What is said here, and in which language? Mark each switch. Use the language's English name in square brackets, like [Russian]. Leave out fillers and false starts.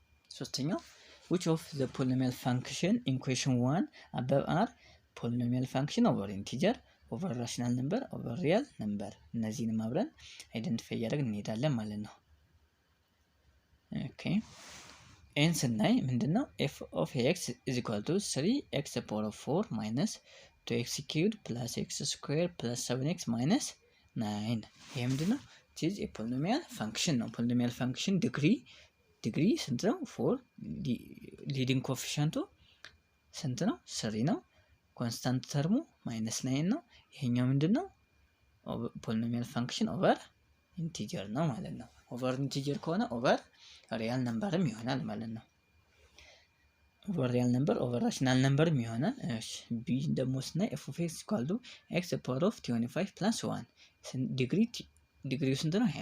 [Amharic] ሶስተኛው [English] which of the polynomial function in question 1 above are polynomial function over integer over rational number over real number [Amharic] እነዚህንም አብረን አይደንቲፋይ እያደረግን እንሄዳለን ማለት ነው። ኦኬ ኤን ስናይ ምንድነው f of x is equal to 3x to the power of 4 minus 2x cubed plus x squared plus 7x minus 9 ይሄ ምንድነው? it is a polynomial function ነው። polynomial function ዲግሪ ስንት ነው? 4 ሊዲንግ ኮኤፊሺየንቱ ስንት ነው? 3 ነው። ኮንስታንት ተርሙ -9 ነው። ይሄኛው ምንድነው? ፖሊኖሚያል ፋንክሽን ኦቨር ኢንቲጀር ነው ማለት ነው። ኦቨር ኢንቲጀር ከሆነ ኦቨር ሪያል ነምበርም ይሆናል ማለት ነው። ኦቨር ሪያል ነምበር ኦቨር ራሽናል ነምበርም ይሆናል። እሺ ቢ ደግሞ ስናይ f of x equal to x power of 25 plus 1 ዲግሪው ስንት ነው?